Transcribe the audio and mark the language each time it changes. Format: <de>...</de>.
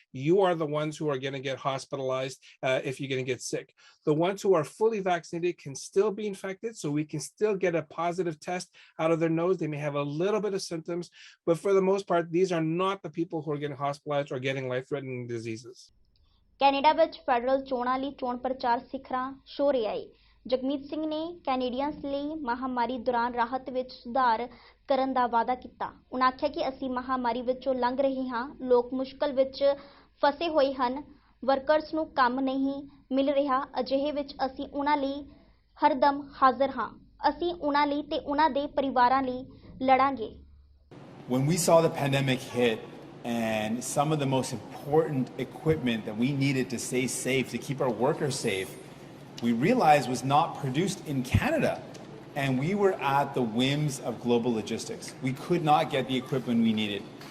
<en>You are the ones who are going to get hospitalized if you're going to get sick. The ones who are fully vaccinated can still be infected, so we can still get a positive test out of their nose. They may have a little bit of symptoms, but for the most part, these are not the people who are getting hospitalized or getting life-threatening diseases.</en> <pa>Canada ਵਿੱਚ federal ਚੋਣਾਂ ਲਈ ਚੋਣ ਪ੍ਰਚਾਰ ਸਿਖਰਾਂ ਛੋ ਰਿਹਾ ਹੈ। ਜਗਮੀਤ ਸਿੰਘ ਨੇ Canadians ਲਈ ਮਹਾਮਾਰੀ ਦੌਰਾਨ ਰਾਹਤ ਵਿੱਚ ਸੁਧਾਰ ਕਰਨ ਦਾ ਵਾਅਦਾ ਕੀਤਾ। ਉਨ੍ਹਾਂ ਆਖਿਆ ਕਿ ਅਸੀਂ ਮਹਾਮਾਰੀ ਵਿੱਚੋਂ ਲੰਘ ਰਹੇ ਹਾਂ। ਲੋਕ ਮੁਸ਼ਕਲ ਵਿੱਚ ਫਸੇ ਹੋਏ ਹਨ। ਵਰਕਰਸ ਨੂੰ ਕੰਮ ਨਹੀਂ ਮਿਲ ਰਿਹਾ। ਅਜਿਹੇ ਵਿੱਚ ਅਸੀਂ ਉਹਨਾਂ ਲਈ ਹਰਦਮ ਹਾਜ਼ਰ ਹਾਂ। ਅਸੀਂ ਉਹਨਾਂ ਲਈ ਤੇ ਉਹਨਾਂ ਦੇ ਪਰਿਵਾਰਾਂ ਲਈ ਲੜਾਂਗੇ।</pa> <en>When we saw the pandemic hit and some of the most important equipment that we needed to stay safe, to keep our workers safe, we realized was not produced in Canada. And we were at the whims of global logistics. We could not get the equipment we needed.</en>